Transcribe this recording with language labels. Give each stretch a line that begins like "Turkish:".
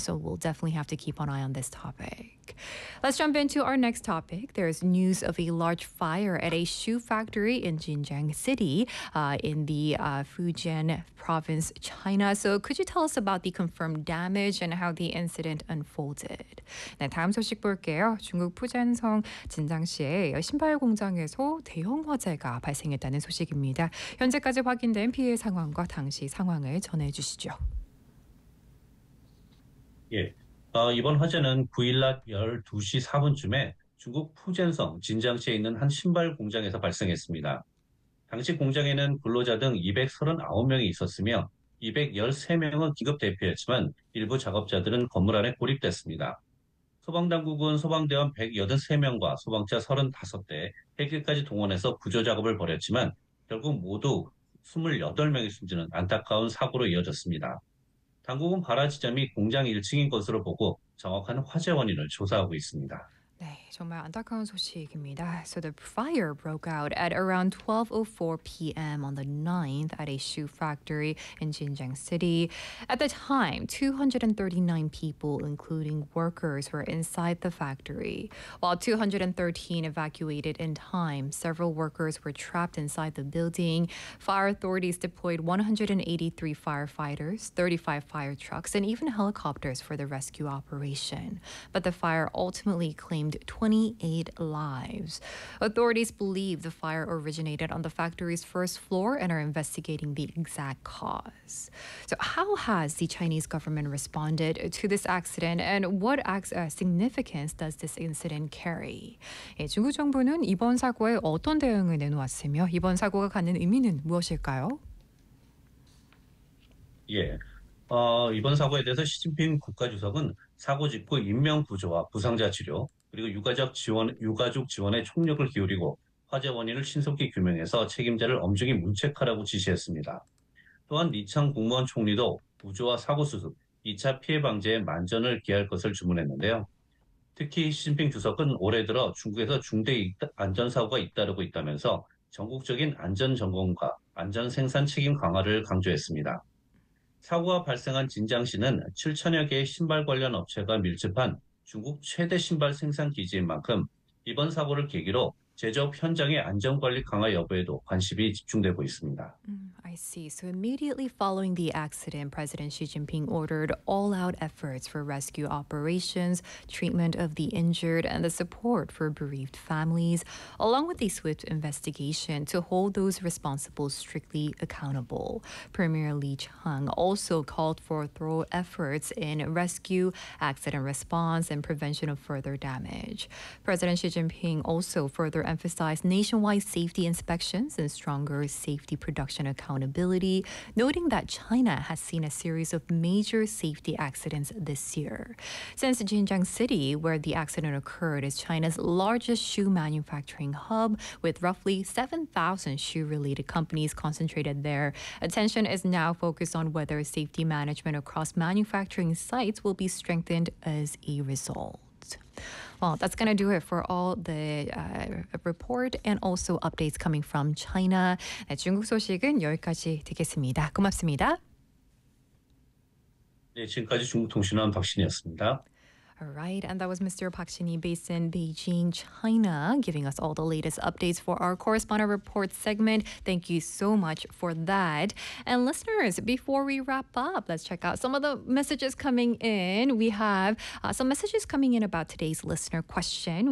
English: So we'll definitely have to keep an eye on this topic. Let's jump into our next topic. There's news of a large fire at a shoe factory in Xinjiang City in the Fujian province, China. So could you tell us about the confirmed damage and how the incident unfolded?
Korean: 네, 다음 소식 볼게요. 중국 푸젠성 진장시의 신발 공장에서 대형 화재가 발생했다는 소식입니다. 현재까지 확인된 피해 상황과 당시 상황을 전해주시죠. 예. 이번 화재는 9일 낮 12시 4분쯤에 중국 푸젠성 진장시에 있는 한 신발 공장에서 발생했습니다. 당시 공장에는 근로자 등 239명이 있었으며 213명은 긴급 대피했지만 일부 작업자들은 건물 안에 고립됐습니다. 소방당국은 소방대원 183명과 소방차 35대, 헬기까지 동원해서 구조작업을 벌였지만 결국 모두 28명이 숨지는 안타까운 사고로 이어졌습니다. 당국은 발화 지점이 공장 1층인 것으로 보고 정확한 화재 원인을 조사하고 있습니다. 네, 정말 안타까운 소식입니다.
English: So the fire broke out at around 12:04 p.m. on the 9th at a shoe factory in Xinjiang City. At the time, 239 people, including workers, were inside the factory. While 213 evacuated in time, several workers were trapped inside the building. Fire authorities deployed 183 firefighters, 35 fire trucks, and even helicopters for the rescue operation. But the fire ultimately claimed 28 lives. Authorities believe the fire originated on the factory's first floor and are investigating the exact cause. So, how has the Chinese government responded to this accident, and what significance does this incident carry?
Korean: 예, 중국 정부는 이번 사고에 어떤 대응을 내놓았으며, 이번 사고가 갖는 의미는 무엇일까요? 예, 이번 사고에 대해서 시진핑 국가주석은 사고 직후 인명 구조와 부상자 치료 그리고 유가족 지원에 총력을 기울이고 화재 원인을 신속히 규명해서 책임자를 엄중히 문책하라고 지시했습니다. 또한 리창 국무원 총리도 구조와 사고 수습, 2차 피해 방지에 만전을 기할 것을 주문했는데요. 특히 시진핑 주석은 올해 들어 중국에서 중대 안전사고가 잇따르고 있다면서 전국적인 안전 점검과 안전 생산 책임 강화를 강조했습니다. 사고가 발생한 진장시는 7천여 개의 신발 관련 업체가 밀집한 중국 최대 신발 생산 기지인 만큼 이번 사고를 계기로 제조업 현장의 안전관리 강화 여부에도 관심이 집중되고 있습니다.
English: I see. So immediately following the accident, President Xi Jinping ordered all-out efforts for rescue operations, treatment of the injured, and the support for bereaved families, along with a swift investigation to hold those responsible strictly accountable. Premier Li Qiang also called for thorough efforts in rescue, accident response, and prevention of further damage. President Xi Jinping also further emphasized nationwide safety inspections and stronger safety production accountability. Noting that China has seen a series of major safety accidents this year. Since Xinjiang City, where the accident occurred, is China's largest shoe manufacturing hub, with roughly 7,000 shoe-related companies concentrated there, attention is now focused on whether safety management across manufacturing sites will be strengthened as a result. Well, that's going to do it for all the report and also updates coming from China.
Korean: 네, 중국 소식은 여기까지 듣겠습니다. 고맙습니다. 네, 지금까지 중국통신원 박신이었습니다.
English: All right, and that was Mr. Park Shin-hee based in Beijing, China, giving us all the latest updates for our correspondent report segment. Thank you so much for that. And listeners, before we wrap up, let's check out some of the messages coming in. We have some messages coming in about today's listener question.